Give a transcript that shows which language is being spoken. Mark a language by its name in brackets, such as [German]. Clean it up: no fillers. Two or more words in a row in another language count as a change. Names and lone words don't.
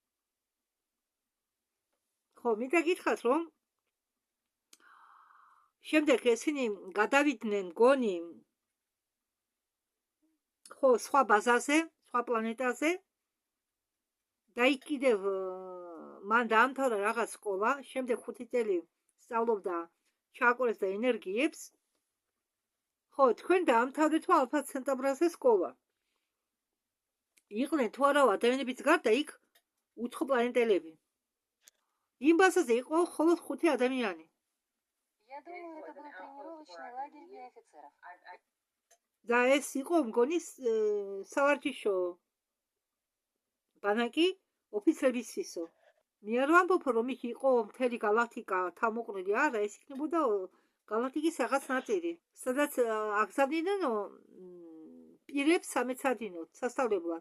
[Georgian] ხო, მინდა გითხრათ, რომ შემდეგ ესენი გადავიდნენ გონი ხო, სხვა ბაზაზე, სხვა პლანეტაზე და იქ კიდევ მან დაამთავრა რაღაც სკოლა, შემდეგ 5 წელი სწავლობდა ჩააკორეს და ენერგიებს. ხო, თქვენ დაამთავრეთო ალფა ცენტავრაზე სკოლა. იყვნენ თუ არა ადამიანების გარდა იქ უცხო პლანეტელები. იმ ბაზაზე იყო მხოლოდ 5 ადამიანი. [Russian] Я думаю, это был тренировочный лагерь для офицеров. [Georgian] და ეს იყო მგონი სავარჯიშო ბანაკი ოფიცრებისთვისო. მე არ ვამბობ, რომ იქ იყო მთელი galaktika თავმოყრილი, არა, ეს იქნებოდა galaktikis რაღაც ნაწილი, სადაც აგზავნინენო პირებს სამეცადინოდ, სასწავლებლად.